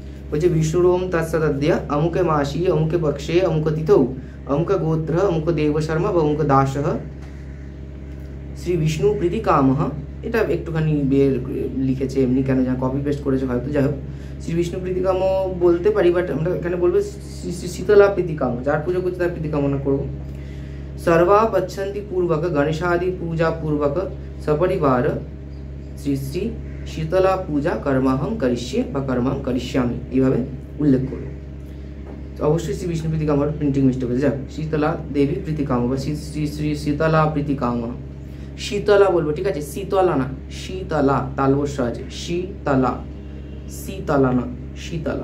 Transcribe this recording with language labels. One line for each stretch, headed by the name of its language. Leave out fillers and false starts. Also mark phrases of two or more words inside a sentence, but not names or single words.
Sanskrit: বলছে বিষ্ণুরোম তৎসদ্য অমুকে মাসি অমুকে পক্ষে অমুক তিথৌ অমুক গোত্র অমুক দেব শর্মা বা অমুক দাস শ্রী বিষ্ণু প্রীতি কাম।
Bangla: এটা একটুখানি বের লিখেছে এমনি, কেন যা
English: copy paste
Bangla: করেছে হয়তো, যাই হোক
Sanskrit: শ্রী বিষ্ণু প্রীতি কাম
Bangla: বলতে পারি, বাট আমরা এখানে বলবো
Sanskrit: শ্রী শীতলা প্রীতি কাম,
Bangla: যার পুজো করছে তার প্রীতি কামনা করবো।
Sanskrit: सर्वा पच्छन्ति पूर्वक गणेशादि पूजा पूर्वक सपरिवार श्री श्री शीतला पूजा कर्महं करिष्ये বা कर्महं करिष्यामि
Bangla: এইভাবে উল্লেখ করব। তো অবশ্যই
Sanskrit: শ্রী বিষ্ণু প্রীতি কাম
English: printing mistake
Bangla: হয়েছে, যাক
Sanskrit: শীতলা দেবী প্রীতি কাম
Bangla: বা
Sanskrit: শ্রী শ্রী শ্রী শীতলা প্রীতি কাম।
Bangla: শীতলা বলবো, ঠিক আছে, শীতলা না, শীতলা তালবস্য আছে, শীতলা, শীতলা না শীতলা।